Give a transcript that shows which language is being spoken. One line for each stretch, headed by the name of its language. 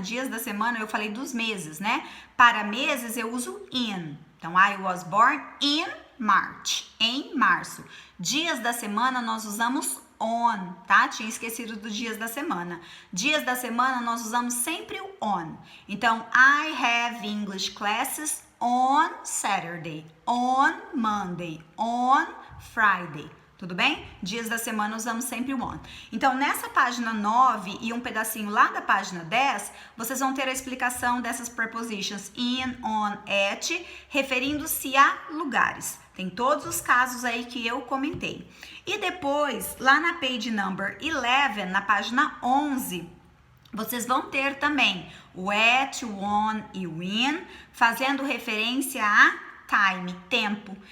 Portuguese: Dias da semana eu falei dos meses, né? Para meses eu uso in. Então,
English: I was born in March,
Portuguese: em março. Dias da semana nós usamos on, tá? Tinha esquecido dos dias da semana. Dias da semana nós usamos sempre o on.
English: Então, I have English classes on Saturday, on Monday, on Friday.
Portuguese: Tudo bem? Dias da semana usamos sempre o on. Então, nessa página 9 e um pedacinho lá da página 10, vocês vão ter a explicação dessas prepositions in, on, at, referindo-se a lugares. Tem todos os casos aí que eu comentei. E depois, lá na page number 11, na página 11, vocês vão ter também o at, o on e o in, fazendo referência a time, tempo.